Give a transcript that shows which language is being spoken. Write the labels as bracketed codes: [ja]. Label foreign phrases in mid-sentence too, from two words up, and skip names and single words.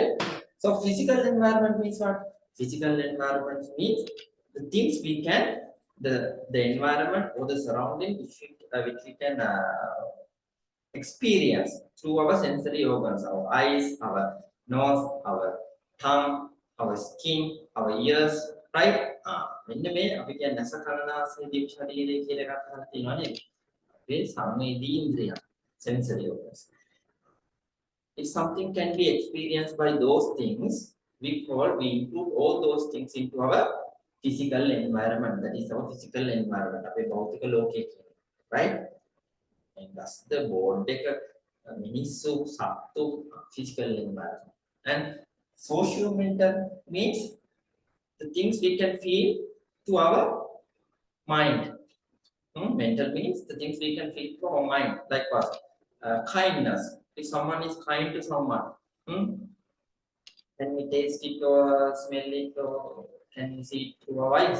[en] So physical environment means what? Physical environment means the things we can, the environment or the surrounding which we can experience through our sensory organs, our eyes, our nose, our tongue, our skin, our ears, right? [si] මෙන්න මේ අපි කියන්නේ නැස කනනාසය දිව ශරීරය කියලා එකක් හරි තියෙනවා නේද? අපේ සංවේදී ඉන්ද්‍රිය, [en] sensory organs. If something can be experienced by those things, we include all those things into our physical environment. That is our physical environment. [si] අපේ භෞතික ලෝකය කියන්නේ, [en] right? And thus the board [si] මිනිස්සු සත්තු [en] physical environment. And socio-mental means the things we can feel to our mind. Mental means the things we can feel to our mind, like what? Kindness. If someone is kind to someone, can we taste it or smell it or can we see it through our eyes?